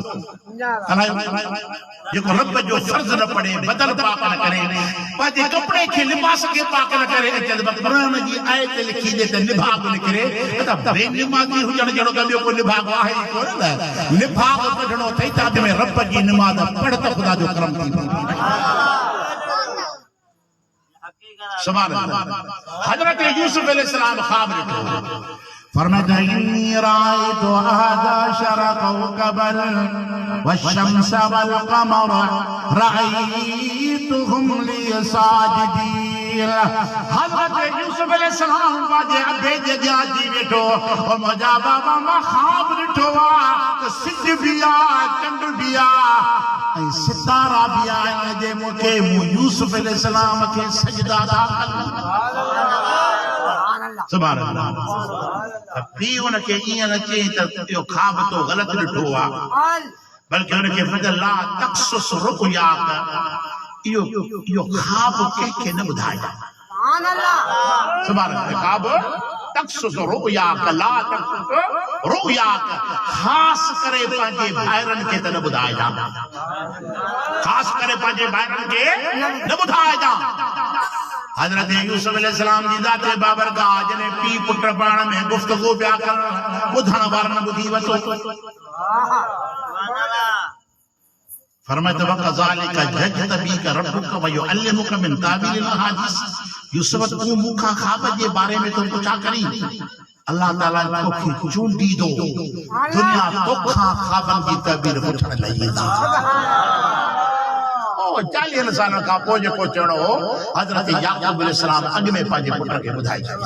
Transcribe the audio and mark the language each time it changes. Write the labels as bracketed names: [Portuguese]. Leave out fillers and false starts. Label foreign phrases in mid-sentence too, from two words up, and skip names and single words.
[Sindhi] जेको रब जो फर्ज़ न पढ़े, बदन पाक न करे, पंहिंजे कपिड़े खे लिबास खे पाक न करे, क़ुरान जी आयत लिखी ॾे त निभाग निकिरे त बेनिमाज़ी हुजण जहिड़ो त ॿियो कोई निभाग आहे ई कोन न। निभाग कढणो अथई त अॻ में रब जी निमाज़ पढ़ त ख़ुदा जो करम थींदो। [Arabic] سبحان الله. [Sindhi] हज़रत यूसुफ अलैहिस्सलाम ख्वाब ॾिठो। [Arabic] फरमाया إني رأيت أحد عشر كوكبا والشمس والقمر رأيتهم لي ساجدين. [Sindhi] हज़रत यूसुफ अलैहिस्सलाम बाजे अबे जॻह जी वेठो और मुंहिंजा बाबा मां ख्वाब ॾिठो आहे त सिज बि आहे, चंड बि आहे ऐं सितारा बि आहिनि जे मूंखे यूसुफ अलैहिस्सलाम खे सजदा था कनि। [Arabic] سبحان الله. [Sindhi] पी उनखे ईअं न चई त इहो ख्वाब तो ग़लति ॾिठो आहे, बल्कि उनखे [Arabic] لا تقصص رؤياك, [Sindhi] इहो ख्वाब कंहिंखे न ॿुधाइजां। [Arabic] سبحان الله خواب تقصص رؤياك لا تقصص رؤياك, [Sindhi] ख़ास करे पंहिंजे भाइरनि खे त न ॿुधाइजां, ख़ास करे पंहिंजे भाइरनि खे न ॿुधाइजां। हज़रत यूसुफ अलैहिस्सलाम जी ज़ात बाबरकात जने पी पुट पाण में गुफ्तगू पिया कनि, ॿुधण वारनि ॿुधी वरितो। [Arabic] फरमाया وكذلك يجتبيك ربك ويعلمك من تأويل الأحاديث. [Sindhi] यूसुफ तू मूंखां ख्वाब जे बारे में तो पुछा करी, अल्लाह ताला तोखे चूंडी दो, दुनिया तोखां ख्वाबनि जी ताबीर पुछण लही वेंदी। 40 साल खां पोइ जेको चवणो हो हज़रत याकूब अलैहिस्सलाम अॻ में पंहिंजे पुट खे ॿुधाए छॾियो।